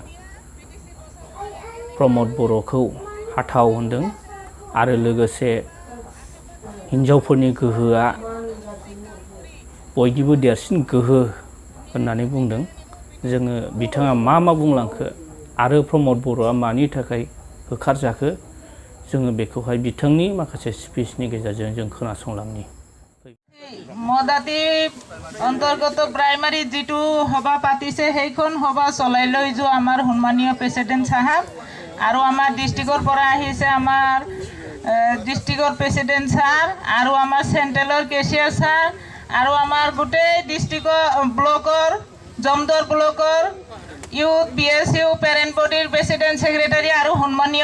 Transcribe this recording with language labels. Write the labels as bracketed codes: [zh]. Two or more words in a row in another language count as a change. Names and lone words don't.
[brx] प्रमोद बर'खौ हाथाव होनदों आरो लोगोसे हिन्जावफोरनि गोहोआ बयनिबो देरसिन गोहो होननानै बुंदों जोङो बिथाङा मा बुंलांखो आरो प्रमोद बर'आ मानि थाखाय होखारजाखो जोङो बेखौहाय बिथांनि माखासे स्पिचनि गेजेरजों जों खोनासंलांनि [as] মদাতি অন্তৰ্গত প্ৰাইমাৰী যেটো সভা পাতিছে সেইখন সভা চলাই লৈ যোৱা আমাৰ সন্মানীয় প্ৰেসিডেন্ট সাহেব আৰু আমাৰ ডিস্ট্ৰিক্টৰ পৰা আহিছে আমাৰ ডিস্ট্ৰিক্টৰ প্ৰেসিডেন্ট স্যার আৰু আমাৰ সেন্ট্ৰেলৰ কেশিয়াৰ স্যার আৰু আমাৰ গোটেই ডিস্ট্ৰিক্টৰ ব্লকৰ জমদৰ ব্লকৰ ইউথ বিএসইউ পেৰেণ্ট বডিৰ প্ৰেসিডেন্ট সেক্ৰেটাৰী আৰু সন্মানীয়